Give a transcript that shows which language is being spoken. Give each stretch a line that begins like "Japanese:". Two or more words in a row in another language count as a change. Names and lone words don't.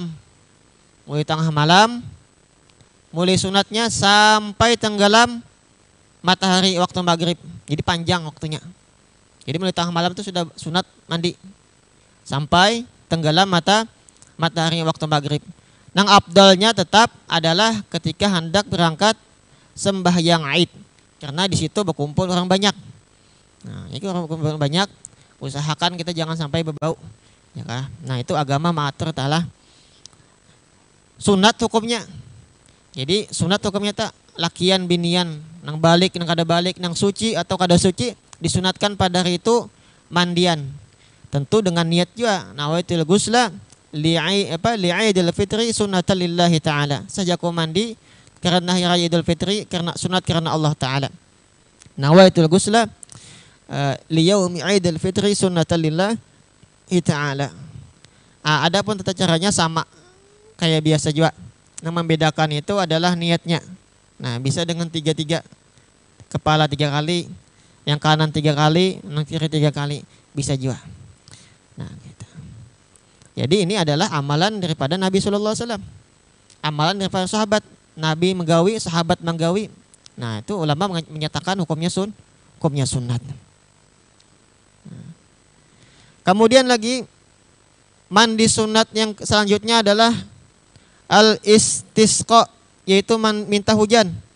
Indonesian: Mulai tengah malam, mulai sunatnya sampai tenggelam matahari waktu maghrib. Jadi panjang waktunya. Jadi mulai tengah malam itu sudah sunat mandi. Sampai tenggelam matahari waktu maghrib. Nang afdalnya tetap adalah ketika hendak berangkat sembahyang Aid. Karena di situ berkumpul orang banyak. Nah, ini orang berkumpul banyak, usahakan kita jangan sampai berbau. Ya kan? Nah, itu agama mengatur ta'ala. Sunat hukumnya.
Banjar: Jadi sunat hukumnya tak lakian binian, nang balik, nang kada balik, nang suci atau kada suci disunatkan pada hari itu mandian.
Indonesian: Tentu dengan niat juga.
Arabic: نويت الغسل لعيد الفطر سنة لله تعالى.
Indonesian: Saja aku mandi karena hari raya Idul Fitri, karena sunat karena Allah Ta'ala.
Arabic: نويت الغسل ليوم عيد الفطر سنة لله تعالى.
Indonesian: Adapun tata caranya sama kayak biasa juga. Yang membedakan itu adalah niatnya. Nah, bisa dengan 3-3. Kepala 3 kali, yang kanan 3 kali, yang kiri 3 kali, bisa juga. Nah, gitu. Jadi ini adalah amalan daripada Nabi
Arabic: صلى الله عليه وسلم.
Indonesian: Amalan daripada sahabat. Nabi menggawi, sahabat menggawi. Nah, itu ulama menyatakan hukumnya sunat. Kemudian lagi mandi sunat yang selanjutnya adalah al-istisqa, yaitu minta hujan.